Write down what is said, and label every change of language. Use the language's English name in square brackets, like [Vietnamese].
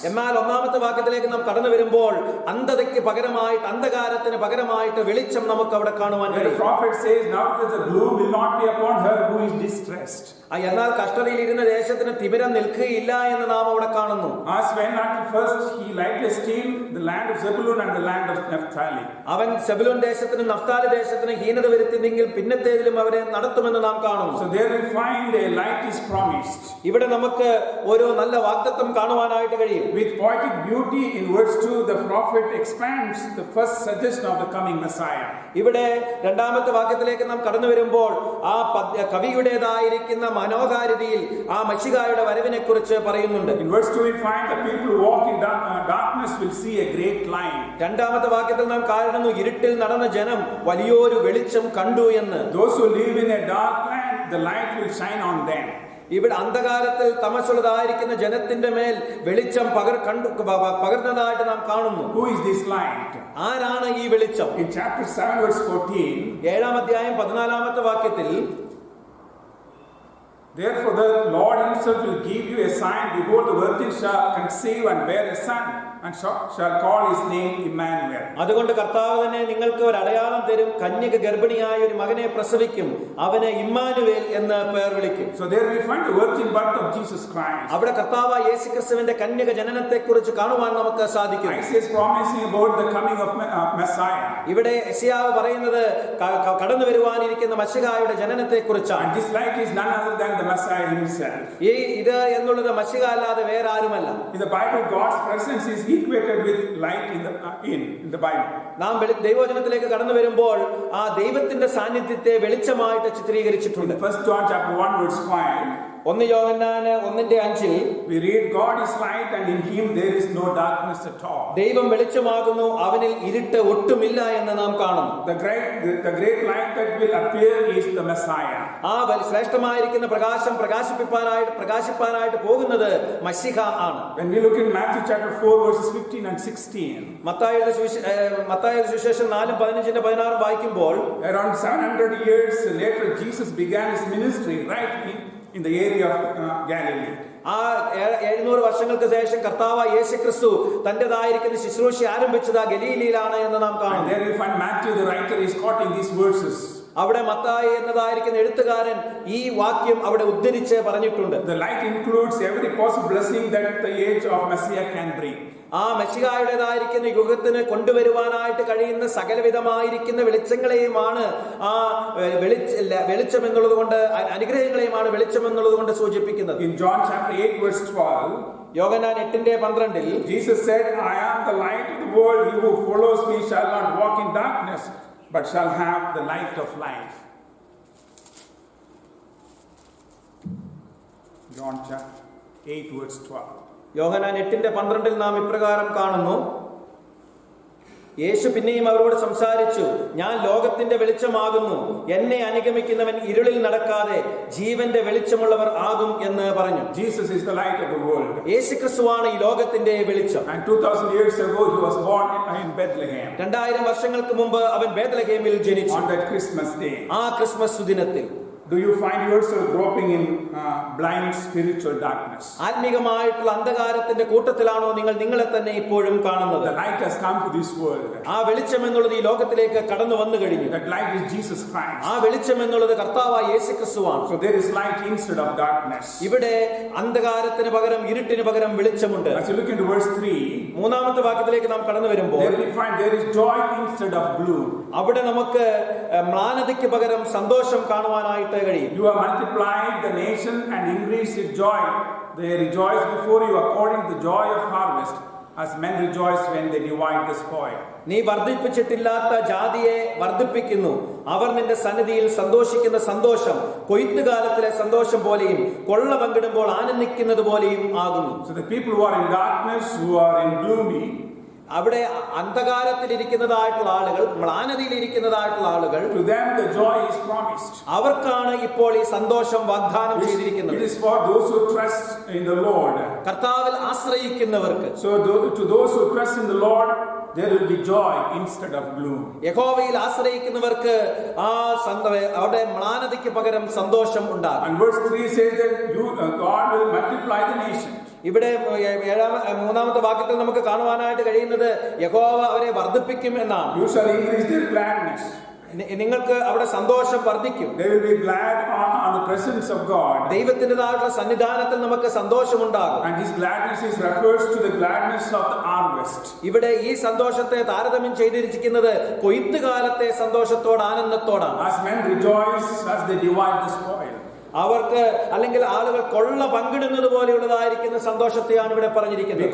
[Malayalam] എന്നാൽ ഒന്നാമത്തെ വാക്യത്തിലേക്ക് നാം കടന്നു വരുമ്പോൾ അന്ധതയ്ക്ക് പകരമായിട്ട് അന്ധകാരത്തിന് പകരമായിട്ട് വെളിച്ചം നമുക്ക് അവിടെ കാണുവാൻ കഴിയും. [English] The prophet says, now the gloom will not be upon her who is distressed. [Malayalam] എന്നാൽ കഷ്ടതയിലിരുന്ന ദേശത്തിന് തിമിരം നിൽക്കുകയില്ല എന്ന് നാം അവിടെ കാണുന്നു. [English] As when at first he lightly esteemed the land of Zebulun and the land of Naphtali. [Malayalam] അവൻ സെബുലൂൻ ദേശത്തിനും Naphtali ദേശത്തിനും ഹീനത വരുത്തിയെങ്കിൽ പിന്നത്തേതിലും അവരെ നടത്തുമെന്ന് നാം കാണുന്നു. [English] So there we find a light is promised. [Malayalam] ഇവിടെ നമുക്ക് ഒരു നല്ല വാഗ്ദത്തം കാണുവാനായിട്ട് കഴിയും. [English] With poetic beauty in verse 2 the prophet expands the first suggestion of the coming Messiah. [Malayalam] ഇവിടെ രണ്ടാമത്തെ വാക്യത്തിലേക്ക് നാം കടന്നു വരുമ്പോൾ ആ കവിയുടേതായിരിക്കുന്ന മനോഹാരിതയിൽ ആ മശിഹായുടെ വരവിനെ കുറിച്ച് പറയുന്നുണ്ട്. [English] In verse 2 we find the people who walk in darkness will see a great light. [Malayalam] രണ്ടാമത്തെ വാക്യത്തിൽ നാം കാണുന്നു ഇരുട്ടിൽ നടന്ന ജനം വലിയൊരു വെളിച്ചം കണ്ടു എന്ന്. [English] Those who live in a dark land, the light will shine on them. [Malayalam] ഇവിടെ അന്ധകാരത്തിൽ തമസ്സുള്ളതായിരിക്കുന്ന ജനത്തിന്റെ മേൽ വെളിച്ചം പകർന്നതായിട്ട് നാം കാണുന്നു. [English] Who is this light? [Malayalam] ആരാണ് ഈ വെളിച്ചം? [English] In chapter 7 verse 14, [Malayalam] 7-ാം അധ്യായം 14-ാമത്തെ വാക്യത്തിൽ [English] therefore the Lord himself will give you a sign, behold the virgin shall conceive and bear a son, and shall call his name Emmanuel. [Malayalam] അതുകൊണ്ട് കർത്താവ് തന്നെ നിങ്ങൾക്ക് ഒരു അടയാളം തരും. കന്യക ഗർഭിണിയായ ഒരു മകനെ പ്രസവിക്കും, അവനെ ഇമ്മാനുവേൽ എന്ന് പേർ വിളിക്കും. [English] So there we find the virgin birth of Jesus Christ. [Malayalam] അവിടെ കർത്താവായ യേശുക്രിസ്തുവിന്റെ കന്യക ജനനത്തെ കുറിച്ച് കാണുവാൻ നമുക്ക് സാധിക്കും. [English] Isaiah is promising about the coming of Messiah. [Malayalam] ഇവിടെ യെശയ്യാവ് പറയുന്നത് കടന്നു വരുവാനിരിക്കുന്ന മശിഹായുടെ ജനനത്തെ കുറിച്ചാണ്. [English] And this light is none other than the Messiah himself. [Malayalam] ഇത് എന്നുള്ളത് മശിഹ അല്ലാതെ വേറെ ആരുമല്ല. [English] In the Bible, God's presence is equated with light in the Bible. [Malayalam] നാം ദൈവവചനത്തിലേക്ക് കടന്നു വരുമ്പോൾ ആ ദൈവത്തിന്റെ സാന്നിധ്യത്തെ വെളിച്ചമായിട്ട് ചിത്രീകരിച്ചിട്ടുണ്ട്. [English] 1 John chapter 1 verse 5. [Malayalam] 1 Yohannan 1:5 [English] we read, God is light and in him there is no darkness at all. [Malayalam] ദൈവം വെളിച്ചമാകുന്നു, അവനിൽ ഇരുട്ട് ഒട്ടുമില്ല എന്ന് നാം കാണുന്നു. [English] The great light that will appear is the Messiah. [Malayalam] ആ ശ്രേഷ്ഠമായിരിക്കുന്ന പ്രകാശം പ്രകാശിപ്പാനായിട്ട് പോകുന്നത് മശിഹ ആണ്. [English] When we look in Matthew chapter 4 verses 15 and 16, [Malayalam] മത്തായിയുടെ സുവിശേഷം 4:15-16 വായിക്കുമ്പോൾ [English] around 700 years later Jesus began his ministry right in the area of Galilee. [Malayalam] ആ 700 വർഷങ്ങൾക്ക് ശേഷം കർത്താവായ യേശുക്രിസ്തു തന്റേതായിരിക്കുന്ന ശുശ്രൂഷ ആരംഭിച്ചത് ആ ഗലീലയിലാണ് എന്ന് നാം കാണുന്നു. [English] There we find Matthew the writer is quoting these verses. [Malayalam] അവിടെ മത്തായി എന്നതായിരിക്കുന്ന എഴുത്തുകാരൻ ഈ വാക്യം അവിടെ ഉദ്ധരിച്ച് പറഞ്ഞിട്ടുണ്ട്. [English] The light includes every possible blessing that the age of Messiah can bring. [Malayalam] ആ മെശിഹായുടേതായിരിക്കുന്ന യുഗത്തിന് കൊണ്ടുവരുവാനായിട്ട് കഴിയുന്ന സകലവിധമായിരിക്കുന്ന വെളിച്ചങ്ങളെയുമാണ് ആ വെളിച്ചം എന്നുള്ളത് കൊണ്ട്, അനുഗ്രഹങ്ങളെയുമാണ് വെളിച്ചം എന്നുള്ളത് കൊണ്ട് സൂചിപ്പിക്കുന്നത്. [English] In John chapter 8 verse 12, [Malayalam] Yohannan 8:12 [English] Jesus said, I am the light of the world. He who follows me shall not walk in darkness, but shall have the light of life. John chapter 8 verse 12. [Malayalam] യോഹന്നാൻ 8:12 നാം ഇപ്രകാരം കാണുന്നു, യേശു പിന്നെയും അവരോട് സംസാരിച്ചു, ഞാൻ ലോകത്തിന്റെ വെളിച്ചമാകുന്നു, എന്നെ അനുഗമിക്കുന്നവൻ ഇരുളിൽ നടക്കാതെ ജീവന്റെ വെളിച്ചമുള്ളവർ ആകും എന്ന് പറഞ്ഞു. [English] Jesus is the light of the world. [Malayalam] യേശുക്രിസ്തുവാണ് ഈ ലോകത്തിന്റെ വെളിച്ചം. [English] And 2000 years ago he was born in Bethlehem. [Malayalam] 2000 വർഷങ്ങൾക്ക് മുമ്പ് അവൻ ബേത്ലഹേമിൽ ജനിച്ചു. [English] On that Christmas day. [Malayalam] ആ ക്രിസ്മസ് ദിനത്തിൽ [English] Do you find yourself groping in blind spiritual darkness? [Malayalam] ആത്മീകമായിട്ടുള്ള അന്ധകാരത്തിന്റെ കൂട്ടത്തിലാണോ നിങ്ങൾ നിങ്ങളെ തന്നെ ഇപ്പോഴും കാണുന്നത്? [English] The light has come to this world. [Malayalam] ആ വെളിച്ചം എന്നുള്ളത് ഈ ലോകത്തിലേക്ക് കടന്നു വന്നു കഴിഞ്ഞു. [English] That light is Jesus Christ. [Malayalam] ആ വെളിച്ചം എന്നുള്ളത് കർത്താവായ യേശുക്രിസ്തുവാണ്. [English] So there is light instead of darkness. [Malayalam] ഇവിടെ അന്ധകാരത്തിന് പകരം ഇരുട്ടിന് പകരം വെളിച്ചമുണ്ട്. [English] As you look into verse 3, [Malayalam] മൂന്നാമത്തെ വാക്യത്തിലേക്ക് നാം കടന്നു വരുമ്പോൾ [English] there we find there is joy instead of gloom. [Malayalam] അവിടെ നമുക്ക് മ്ലാനതയ്ക്ക് പകരം സന്തോഷം കാണുവാനായിട്ട് കഴിയും. [English] You have multiplied the nation and increased its joy. They rejoice before you according to the joy of harvest, as men rejoice when they divide the spoil. [Malayalam] നീ വർദ്ധിപ്പിച്ചിട്ടില്ലാത്ത ജാതിയെ വർദ്ധിപ്പിക്കുന്നു. അവർ നിന്റെ സന്നിധിയിൽ സന്തോഷിക്കുന്ന സന്തോഷം കൊയ്ത്തുകാലത്തിലെ സന്തോഷം പോലെയും കൊള്ള പങ്കിടുമ്പോൾ ആനന്ദിക്കുന്നത് പോലെയും ആകുന്നു. [English] So the people who are in darkness, who are in gloomy, [Malayalam] അവിടെ അന്ധകാരത്തിലിരിക്കുന്നതായിട്ടുള്ള ആളുകൾ, മ്ലാനതയിലിരിക്കുന്നതായിട്ടുള്ള ആളുകൾ, [English] to them the joy is promised. [Malayalam] അവർക്കാണ് ഇപ്പോൾ ഈ സന്തോഷം വാഗ്ദാനം ചെയ്തിരിക്കുന്നത്. [English] It is for those who trust in the Lord. [Malayalam] കർത്താവിൽ ആശ്രയിക്കുന്നവർക്ക്. [English] So to those who trust in the Lord, there will be joy instead of gloom. [Malayalam] യഹോവയിൽ ആശ്രയിക്കുന്നവർക്ക് അവിടെ മ്ലാനതയ്ക്ക് പകരം സന്തോഷം ഉണ്ടാകും. [English] And verse 3 says that God will multiply the nation. [Malayalam] ഇവിടെ മൂന്നാമത്തെ വാക്യത്തിൽ നമുക്ക് കാണുവാനായിട്ട് കഴിയുന്നത് യഹോവ അവരെ വർദ്ധിപ്പിക്കും എന്നാണ്. [English] You shall increase their gladness. [Malayalam] നിങ്ങൾക്ക് അവിടെ സന്തോഷം വർദ്ധിക്കും. [English] They will be glad on the presence of God. [Malayalam] ദൈവത്തിൻ്റെതായിട്ടുള്ള സന്നിധാനത്തിൽ നമുക്ക് സന്തോഷമുണ്ടാകും. [English] And this gladness refers to the gladness of the harvest. [Malayalam] ഇവിടെ ഈ സന്തോഷത്തെ താരതമ്യം ചെയ്തിരിക്കുന്നത് കൊയ്ത്തുകാലത്തെ സന്തോഷത്തോട് ആനന്ദത്തോടാണ്. [English] As men rejoice as they divide the spoil. [Malayalam] അവർക്ക് അല്ലെങ്കിൽ ആളുകൾ കൊള്ള പങ്കിടുന്നത് പോലെയുള്ളതായിരിക്കുന്ന സന്തോഷത്തെയാണ് ഇവിടെ പറഞ്ഞിരിക്കുന്നത്.